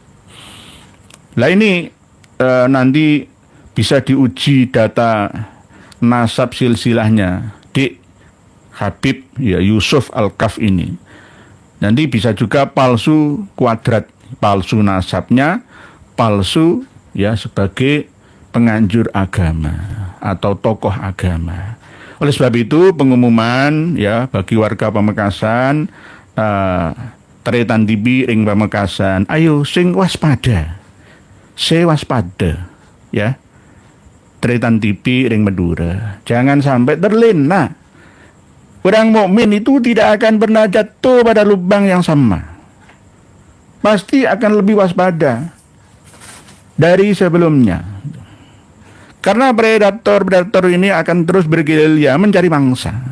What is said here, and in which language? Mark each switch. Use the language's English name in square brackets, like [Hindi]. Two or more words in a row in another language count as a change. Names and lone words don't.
[Indonesian] Lah ini nanti bisa diuji data nasab silsilahnya di Habib ya Yusuf Al-Kaf ini. Nanti bisa juga palsu kuadrat, palsu nasabnya, palsu ya sebagai penganjur agama atau tokoh agama. Oleh sebab itu pengumuman ya bagi warga Pamekasan, Tretan TV ring Pamekasan, ayo sing waspada, waspada ya. Tretan TV ring Madura, jangan sampai terlena. Orang mukmin itu tidak akan pernah jatuh pada lubang yang sama. Pasti akan lebih waspada dari sebelumnya. Karena predator ini akan terus bergerilya mencari mangsa.